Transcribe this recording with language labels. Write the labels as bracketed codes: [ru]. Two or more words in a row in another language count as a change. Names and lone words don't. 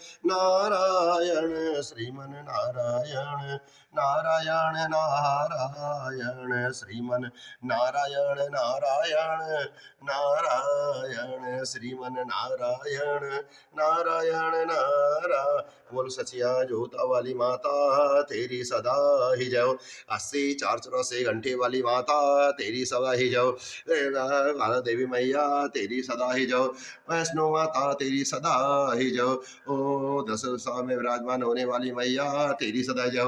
[hi] नारायण श्रीमन नारायण नारायण नारायण श्रीमन नारायण नारायण नारायण श्रीमन नारायण नारायण नारायण बोल सचिया जोता वाली माता तेरी सदा ही जय। 80 4 चौरासे घंटे वाली माता तेरी सदा ही जय। देवी मैया तेरी सदा ही जय। वैष्णो माता तेरी सदा ही जय। ओ 10 दिशा में विराजमान होने वाली मैया तेरी सदा जय।